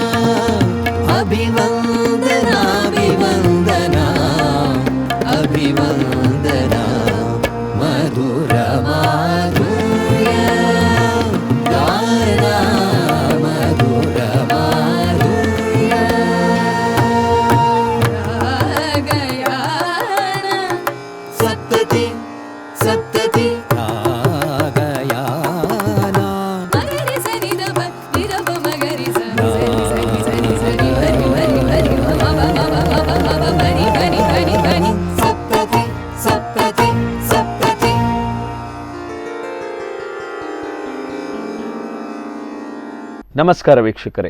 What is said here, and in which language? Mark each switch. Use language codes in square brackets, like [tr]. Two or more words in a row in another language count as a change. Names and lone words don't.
[kn] ಅಭಿವಂದನ ಅಭಿವಂದನ ಅಭಿವಂದನ ಮಧುರ ಮಾಧುರ್ಯ ಗಾನ ಮಧುರ ಮಾಧುರ್ಯ ರಾಗಯಾನ ಸಪ್ತತಿ ಸಪ್ತತಿ ರಾಗಯಾನ ಮಗರಿ ಸರಿ ದ ನಿರಪ ಮಗರಿ ಸರಿ ಸರಿ ಸರಿ ಸರಿ ಹರಿ ಹರಿ ಹರಿ ಬರಿ ಬರಿ ಬರಿ ಬರಿ ಸಪ್ತತಿ ಸಪ್ತತಿ ಸಪ್ತತಿ ನಮಸ್ಕಾರ ವೀಕ್ಷಕರೇ.